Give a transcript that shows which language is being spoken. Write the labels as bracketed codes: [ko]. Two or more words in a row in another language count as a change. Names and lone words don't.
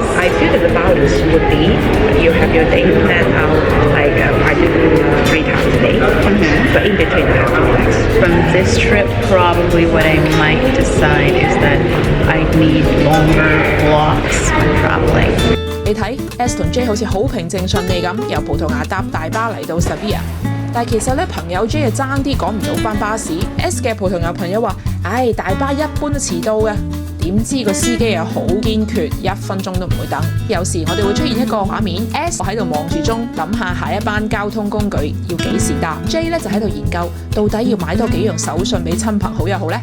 [en] I feel that the balance would be you have your day planned out like I do 3 times a day, but in between I have to relax. From this trip, probably what I might decide is that I need longer blocks when traveling. [yue] 你睇 S 同 J 好似好平靜順利咁，由葡萄牙搭大巴嚟到 Sevilla。但係其實咧，朋友 J 就爭啲趕唔到班巴士。S 嘅葡萄牙朋友話：，大巴一般都遲到嘅。點知個司機又好堅決，1分鐘都唔會等。有時我哋會出現一個畫面 ，S 喺度望住鐘，諗下下一班交通工具要幾時搭。J 咧就喺度研究，到底要買多幾樣手信俾親朋好友好呢？